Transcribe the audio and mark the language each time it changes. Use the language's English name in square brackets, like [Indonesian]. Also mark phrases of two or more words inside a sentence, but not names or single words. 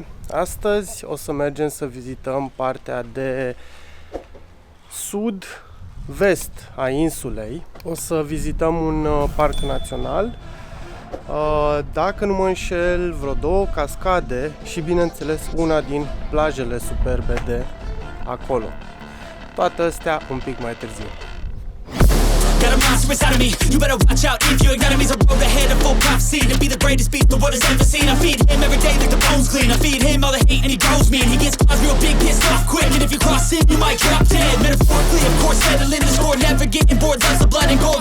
[Romanian] Astăzi o să mergem să vizităm partea de sud-vest a insulei. O să vizităm un parc național, dacă nu mă înșel, vreo 2 cascade și, bineînțeles, una din plajele superbe de acolo. Toate astea un pic mai târziu. [English] Got a monster inside of me, you better watch out. If your enemy's a road ahead of full prophecy to be the greatest beast the world has ever seen. I feed him every day like the bones clean. I feed him all the hate and he goes mean. He gets caught real big, pissed off quick, and if you cross him, you might drop dead. Metaphorically, of course, settling the score, never getting bored, loves the blood and gore.